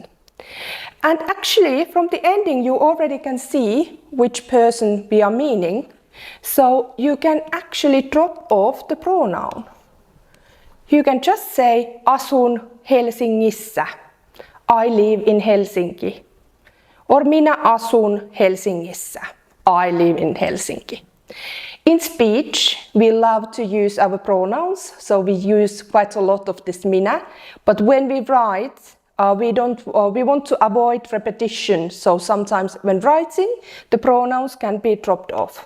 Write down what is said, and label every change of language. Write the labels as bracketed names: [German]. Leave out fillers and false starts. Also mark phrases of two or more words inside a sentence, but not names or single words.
[English] And actually, from the ending, you already can see which person we are meaning. So you can actually drop off the pronoun. You can just say, [Finnish] asun Helsingissä. [English] I live in Helsinki. Or [Finnish] minä asun Helsingissä. [English] I live in Helsinki. In speech, we love to use our pronouns, so we use quite a lot of this minä. But when we write, we want to avoid repetition, so sometimes when writing, the pronouns can be dropped off.